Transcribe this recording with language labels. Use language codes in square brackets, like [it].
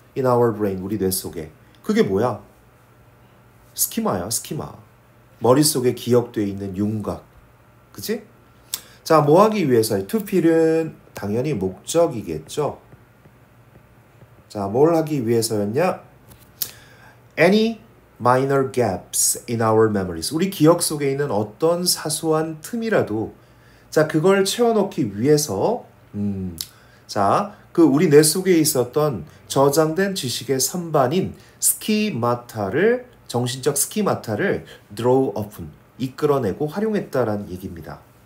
[en] In our brain, [ko] 우리 뇌 속에. 그게 뭐야? 스키마야, 스키마. 머릿속에 기억되어 있는 윤곽. 그치? 자, 뭐 하기 위해서요? to fill은 당연히 목적이겠죠. 자, 뭘 하기 위해서였냐? [en] Any minor gaps in our memories. [ko] 우리 기억 속에 있는 어떤 사소한 틈이라도 자, 그걸 채워넣기 위해서 자, 그 우리 뇌 속에 있었던 저장된 지식의 선반인 스키마타를, 정신적 스키마타를 draw up은 이끌어내고 활용했다라는 얘기입니다.